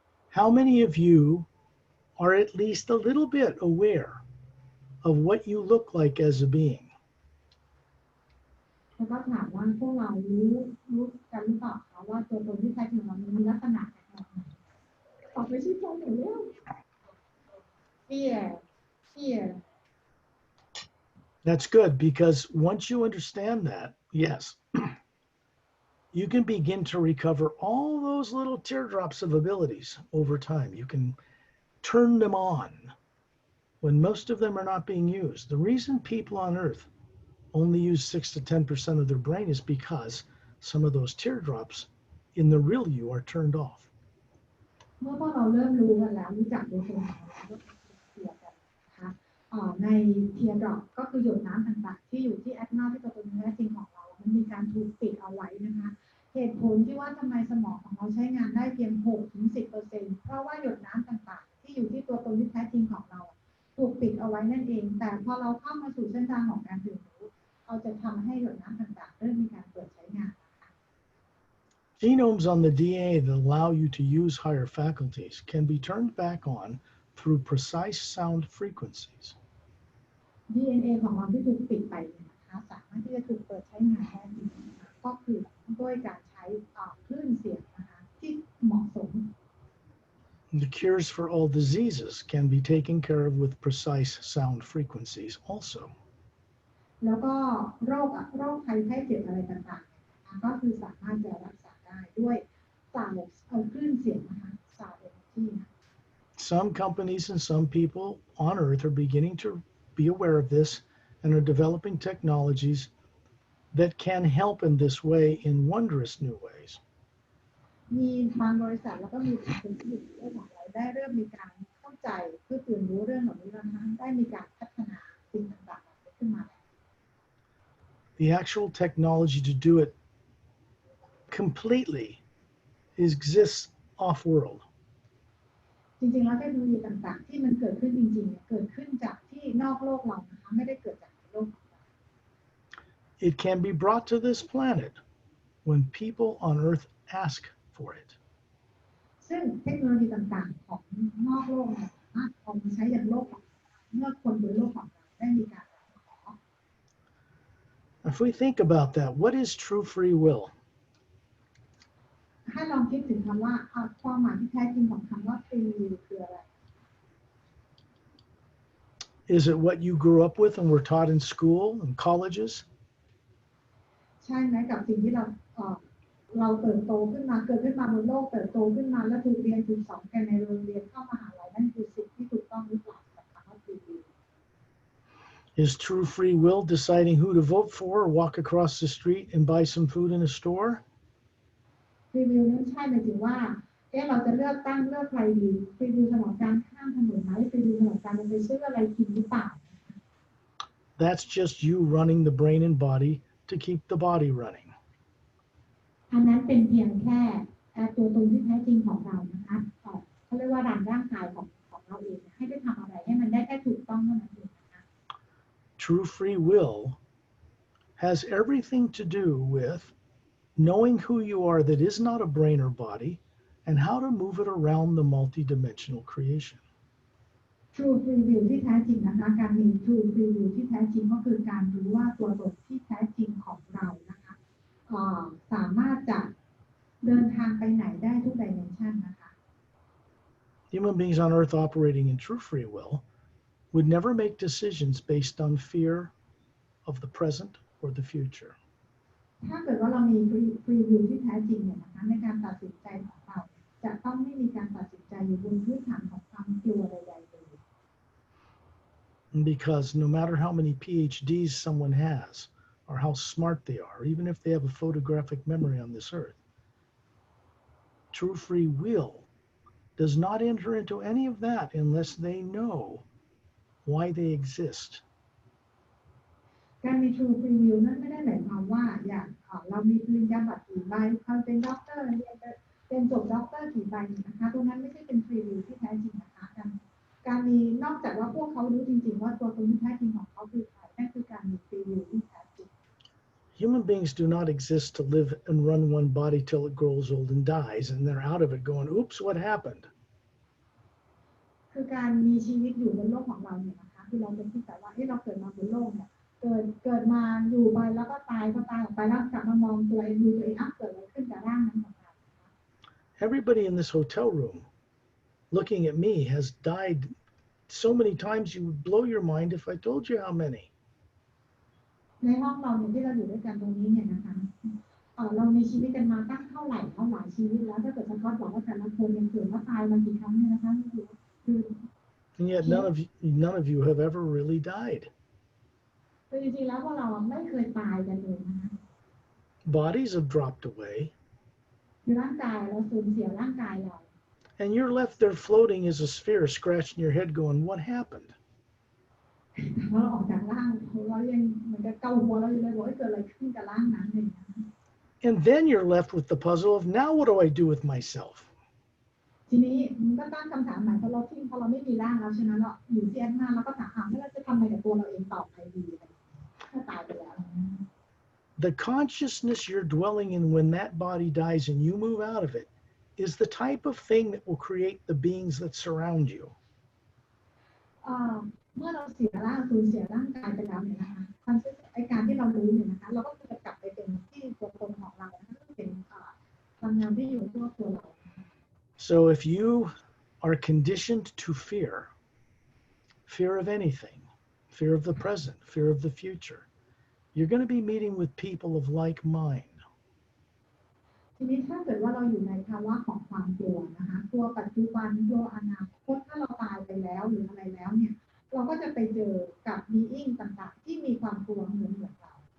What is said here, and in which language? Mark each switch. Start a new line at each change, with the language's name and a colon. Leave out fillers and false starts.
English: How many of you are at least a little bit aware of what you look like as a being?
Thai: แล้วก็ถามว่าพวกเรารู้กันหรือเปล่าคะว่าตัวตนที่แท้จริงของเรามีลักษณะแบบไหนตอบไปชื่อใจหน่อยเร็ว
English: Fear That's good, because once you understand that, yes, you can begin to recover all those little teardrops of abilities over time. You can turn them on when most of them are not being used. The reason people on Earth only use 6 to 10% of their brain is because some of those teardrops in the real you are turned off.
Thai: เมื่อพวกเราเริ่มรู้กันแล้วรู้จักตัวตนของเราแล้วเทียบกันนะคะในเทียร์ดรอปก็คือหยดน้ำต่างๆที่อยู่ที่แอดนาที่ตัวตนแท้จริงของเรามันมีการถูกปิดเอาไว้นะคะเหตุผลที่ว่าทำไมสมองของเราใช้งานได้เพียง 6-10% เพราะว่าหยดน้ำต่างๆที่อยู่ที่ตัวตนที่แท้จริงของเราถูกปิดเอาไว้นั่นเองแต่พอเราเข้ามาสู่เส้นทางของการเรียนรู้เราจะทำให้หยดน้ำต่างๆเริ่มมีการเปิดใช้งาน
English: Genomes on the DNA that allow you to use higher faculties can be turned back on through precise sound frequencies.
Thai: DNA ของเราที่ถูกปิดไปนะคะสามารถที่จะถูกเปิดใช้งานได้ก็คือด้วยการใช้คลื่นเสียงนะคะที่เหมาะสม
English: The cures for all diseases can be taken care of with precise sound frequencies also.
Thai: แล้วก็โรคภัยไข้เจ็บอะไรต่างๆก็คือสามารถจะรักษาได้ด้วยคลื่นเสียงนะคะ
English: sound energy Some companies and some people on Earth are beginning to be aware of this and are developing technologies that can help in this way in wondrous new ways.
Thai: มีบางบริษัทแล้วก็มีคนที่อยู่ในของเราได้เริ่มมีการเข้าใจเพื่อตื่นรู้เรื่องเหล่านี้แล้วนะคะได้มีการพัฒนาสิ่งต่างๆขึ้นมา
English: The actual technology to do it completely exists off-world.
Thai: จริงๆแล้วเทคโนโลยีต่างๆที่มันเกิดขึ้นจริงๆเกิดขึ้นจากที่นอกโลกเรานะคะไม่ได้เกิดจากโลกของเรา
English: It can be brought to this planet when people on Earth ask for it.
Thai: ซึ่งเทคโนโลยีต่างๆของนอกโลกเนี่ยสามารถเอามาใช้อย่างโลกของเราเมื่อคนบนโลกของเราได้มีการขอ
English: If we think about that, what is true free will?
Thai: ให้ลองคิดถึงคำว่าความหมายที่แท้จริงของคำว่า free will คืออะไร
English: Is it what you grew up with and were taught in school and colleges?
Thai: ใช่ไหมกับสิ่งที่เราเติบโตขึ้นมาเกิดขึ้นมาบนโลกเติบโตขึ้นมาแล้วถูกเรียนถูกสอนกันในโรงเรียนเข้ามหาลัยนั่นคือสิ่งที่ถูกต้องหรือเปล่ากับคำว่า free will
English: Is true free will deciding who to vote for or walk across the street and buy some food in a store?
Thai: free will นั้นใช่หมายถึงว่าเราจะเลือกใครดี free will สำหรับการข้ามถนนไหม free will สำหรับการไปซื้ออะไรกินหรือเปล่า
English: That's just you running the brain and body to keep the body running.
Thai: อันนั้นเป็นเพียงแค่ตัวตนที่แท้จริงของเรานะคะเขาเรียกว่าร่างกายของเราเองให้ได้ทำอะไรให้มันได้แค่ถูกต้องเท่านั้นเองนะคะ
English: True free will has everything to do with knowing who you are that is not a brain or body and how to move it around the multidimensional creation.
Thai: True free will ที่แท้จริงนะคะการมี True free will ที่แท้จริงก็คือการรู้ว่าตัวตนที่แท้จริงของเรานะคะสามารถจะเดินทางไปไหนได้ทุก dimension นะคะ
English: Human beings on Earth operating in true free will would never make decisions based on fear of the present or the future.
Thai: ถ้าเกิดว่าเรามีฟรีวิวที่แท้จริงเนี่ยนะคะในการตัดสินใจของเราจะต้องไม่มีการตัดสินใจอยู่บนพื้นฐานของความกลัวใดๆเลย
English: Because no matter how many PhDs someone has, or how smart they are, even if they have a photographic memory on this earth, true free will does not enter into any of that unless they know why they exist.
Thai: การมี True Free Will นั้นไม่ได้หมายความว่าอย่างเรามีปริญญาบัตรกี่ใบเขาเป็นด็อกเตอร์เรียนจบด็อกเตอร์กี่ใบนะคะตรงนั้นไม่ใช่เป็น Free Will ที่แท้จริงนะคะการมีนอกจากว่าพวกเขารู้จริงๆว่าตัวตนที่แท้จริงของเขาคือใครนั่นคือการมี Free Will ที่แท้จริง
English: Human beings do not exist to live and run one body till it grows old and dies, and they're out of it going, oops, what happened?
Thai: คือการมีชีวิตอยู่บนโลกของเราเนี่ยนะคะคือเราจะคิดแต่ว่าเราเกิดมาบนโลกเนี่ยเกิดมาอยู่ไปแล้วก็ตายออกไปแล้วกลับมามองตัวเองดูตัวเองเกิดอะไรขึ้นกับร่างนั้นของเรา
English: Everybody in this hotel room looking at me has died so many times you would blow your mind if I told you how many.
Thai: ในห้องเราเนี่ยที่เราอยู่ด้วยกันตรงนี้เนี่ยนะคะเรามีชีวิตกันมาตั้งเท่าไหร่ชีวิตแล้วถ้าเกิดสกอตบอกว่าแต่ละคนยังเกิดว่าตายมากี่ครั้งเนี่ยนะคะคือ
English: And yet none of you have ever really died.
Thai: คือจริงๆแล้วพวกเราไม่เคยตายกันเลยนะคะ
English: Bodies have dropped away.
Thai: คือร่างกายเราสูญเสียร่างกายเรา
English: And you're left there floating as a sphere, scratching your head, going, what happened?
Thai: เราออกจากร่างเรายังเหมือนกับเกาหัวเราอยู่เลยบอกว่าเกิดอะไรขึ้นกับร่างนั้นเลยนะ
English: And then you're left with the puzzle of, now what do I do with myself?
Thai: ทีนี้มันก็ตั้งคำถามใหม่เพราะเราไม่มีร่างแล้วใช่ไหมเราอยู่ที่หน้าเราก็ถามว่าเราจะทำอะไรกับตัวเราเองต่อไปดีถ้าตายไปแล้ว
English: The consciousness you're dwelling in when that body dies and you move out of it is the type of thing that will create the beings that surround you.
Thai: เมื่อเราสูญเสียร่างกายไปแล้วเนี่ยนะคะการที่เรารู้เนี่ยนะคะเราก็จะกลับไปเป็นที่ตัวตนของเราก็เป็นพลังงานที่อยู่ทั่วตัวเรา
English: So if you are conditioned to fear of anything, fear of the present, fear of the future, you're going to be meeting with people of like mind.
Thai: ทีนี้ถ้าเกิดว่าเราอยู่ในภาวะของความกลัวนะคะกลัวปัจจุบันกลัวอนาคตถ้าเราตายไปแล้วหรืออะไรแล้วเนี่ยเราก็จะไปเจอกับ being ต่างๆที่มีความกลัวเหมือนเรา